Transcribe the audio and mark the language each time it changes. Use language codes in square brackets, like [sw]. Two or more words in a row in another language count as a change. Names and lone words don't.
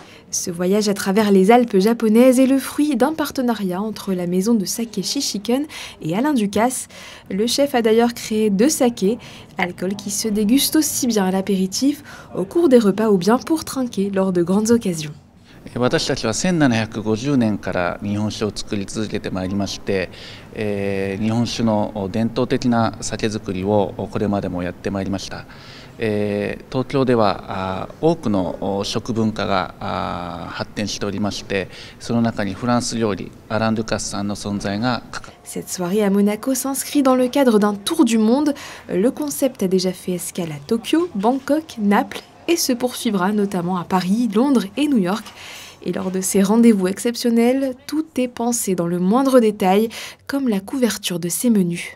[fr] Ouais. Ce voyage à travers les Alpes japonaises est le fruit d'un partenariat entre la maison de saké Shishiken et Alain Ducasse. Le chef a d'ailleurs créé 2 sakés, alcool qui se déguste aussi bien à l'apéritif, au cours des repas ou bien pour trinquer lors de grandes occasions. [ja] 私たちは1750年から日本酒を作り続けてまいりまして、日本酒の伝統的な酒造りをこれまでもやってまいりました。東京では多くの食文化が発展しておりまして、その中にフランス料理アラン・デュカスさんの存在がかかる。 [fr] Cette soirée à Monaco s'inscrit dans le cadre d'un tour du monde. Le concept a déjà fait escale à Tokyo, Bangkok, Naples et se poursuivra notamment à Paris, Londres et New York. Et lors de ces rendez-vous exceptionnels, tout est pensé dans le moindre détail, comme la couverture de ces menus.